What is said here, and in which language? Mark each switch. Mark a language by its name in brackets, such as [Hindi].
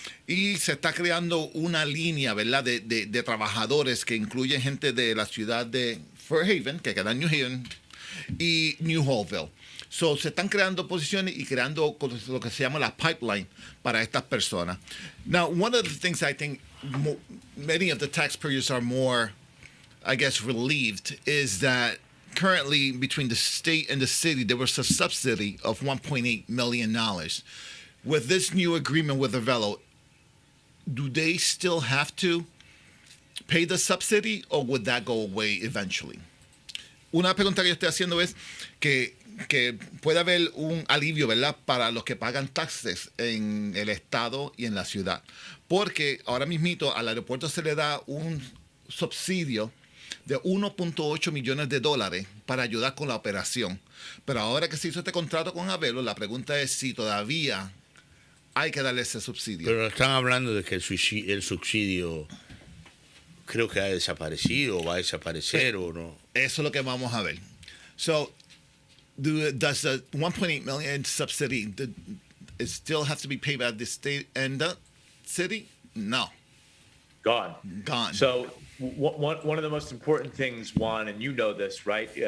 [Spanish] Y se está creando una línea, ¿verdad?, de trabajadores que incluyen gente de la ciudad de Fairhaven, que queda en New Haven, y New Hallville. Se están creando posiciones y creando lo que se llama la pipeline para estas personas. [English] Now, one of the things I think many of the taxpayers are more, I guess, relieved is that currently between the state and the city, there was a subsidy of $1.8 million. With this new agreement with Arvelo, do they still have to pay the subsidy or would that go away eventually? [Spanish] Una pregunta que yo estoy haciendo es que puede haber un alivio, ¿verdad?, para los que pagan taxes en el estado y en la ciudad. Porque ahora mismito al aeropuerto se le da un subsidio de $1.8 millones para ayudar con la operación. Pero ahora que se hizo este contrato con Arvelo, la pregunta es si todavía hay que darle ese subsidio. Pero están hablando de que el subsidio creo que ha desaparecido o va a desaparecer o no. Eso es lo que vamos a ver. [English] So, does the $1.8 million subsidy, it still have to be paid by the state and the city? No. Gone. So one of the most important things, Juan, and you know this, right?